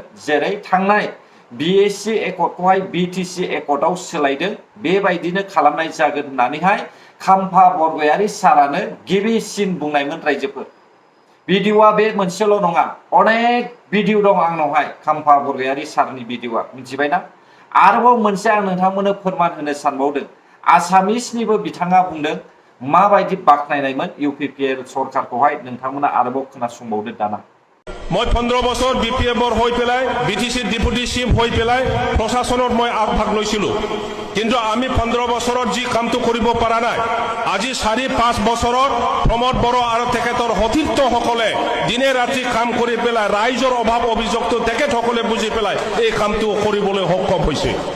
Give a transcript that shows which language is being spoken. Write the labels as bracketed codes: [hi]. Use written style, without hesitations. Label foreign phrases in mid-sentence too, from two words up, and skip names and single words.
[brx] जेरै थांनाय बिएसि एकर्डखौहाय बिटिसि एकर्डआव सोलायदों बेबायदिनो खालामनाय जागोन होननानैहाय खाम्फा बरगयारी सारानो गिबिसिन बुंनायमोन रायजोफोर भिडिअआ बे मोनसेल' नङा अनेक भिडिअ दं आंनावहाय खाम्फा बरगयारी सारनि भिडिअआ मिथिबायना आरोबाव मोनसे आं नोंथांमोननो फोरमान होनो सानबावदों आसामिसनिबो बिथाङा बुंदों माबायदि बाख्नायनायमोन इउपिपिएल सरकारखौहाय नोंथांमोना आरोबाव खोनासंबावदो दाना [as] মই 15 বছৰ BPFৰ হৈ পেলাই BTC [en] deputy chief [as] হৈ পেলাই প্ৰশাসনত মই আগভাগ লৈছিলোঁ কিন্তু আমি 15 বছৰত যি কামটো কৰিব পৰা নাই আজি 4-5 বছৰত প্ৰমোদ বড়ো আৰু তেখেতৰ সতীৰ্থসকলে দিনে ৰাতি কাম কৰি পেলাই ৰাইজৰ অভাৱ অভিযোগটো তেখেতসকলে বুজি পেলাই এই কামটো কৰিবলৈ সক্ষম হৈছে